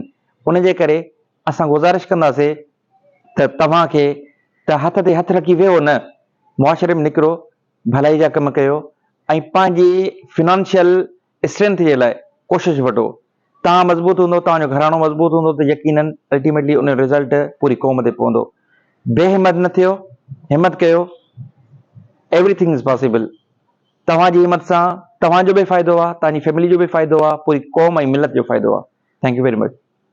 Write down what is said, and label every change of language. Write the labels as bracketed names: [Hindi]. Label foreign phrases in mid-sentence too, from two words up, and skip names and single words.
[Sindhi] उन जे करे असां गुज़ारिश कंदासीं त तव्हांखे त हथ ते हथु रखी वेहो न, मुआशिरे में निकिरो, भलाई जा कम कयो ऐं पंहिंजी [English] financial strength [Sindhi] जे लाइ कोशिशि वठो। तव्हां मज़बूत हूंदो, तव्हांजो घरानो मज़बूत हूंदो त यकीनन अल्टीमेटली उन जो रिज़ल्ट पूरी क़ौम ते पवंदो। बेहिमत न थियो, हिमत कयो। [English] Everything is possible. [Sindhi] तव्हांजी हिमत सां तव्हांजो बि फ़ाइदो आहे, तव्हांजी फैमिली जो बि फ़ाइदो आहे, पूरी क़ौम ऐं मिलत जो फ़ाइदो आहे। [English] Thank you very much.